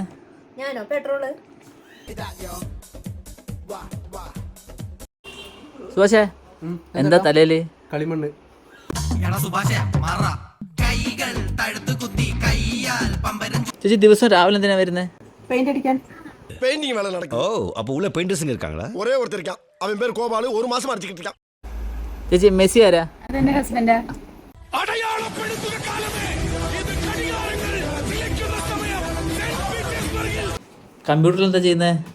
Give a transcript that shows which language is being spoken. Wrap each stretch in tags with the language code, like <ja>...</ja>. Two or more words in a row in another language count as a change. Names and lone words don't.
<ml>ഞാനോ? പെട്രോള്. സുഭാഷേ എന്താ തലയില്? കളിമണ്ണ്. ചേച്ചി ദിവസം രാവിലെ എന്തിനാ വരുന്നേ? പെയിന്റ് അടിക്കാൻ.</ml> <ta>பெயிண்டிங் வேலை நடக்கும். ஓ அப்போ உள்ள பெயிண்டர்ஸுங்க இருக்காங்களா? ஒரே ஒருத்தர் இருக்கான். அவன் பேர் கோபாலு. ஒரு மாசமா அடிச்சுக்கிட்டு இருக்கான்.</ta> <ml>ചേച്ചി മെസ്സി ആരാ? അതെന്റെ ഹസ്ബൻഡാ. കമ്പ്യൂട്ടറിൽ എന്താ ചെയ്യുന്നേ?</ml>